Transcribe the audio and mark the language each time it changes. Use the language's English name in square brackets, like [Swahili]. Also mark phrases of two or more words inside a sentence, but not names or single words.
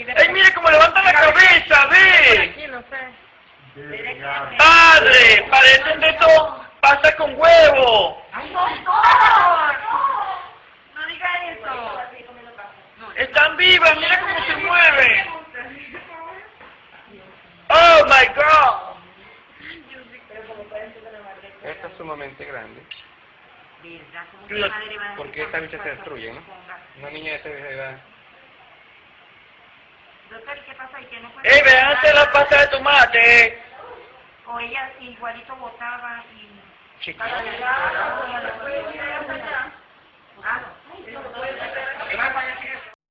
[Spanish] ¡Ey, mire cómo levanta la cabeza, ve! Aquí, no sé. ¡Padre! Parecen de esto, pasa con huevo. ¡Ay, doctor! No diga eso. Están vivas, mira cómo se mueven. [English] ¡Oh, my God! [Spanish] Esta es sumamente grande. Porque esta bicha se destruye, ¿no? Una niña de esa edad. Doctor, ¿y qué pasa? ¿Y qué no puede? Vean hacer la pasta de tomate! O ella igualito botaba y... Chiquita. Ah,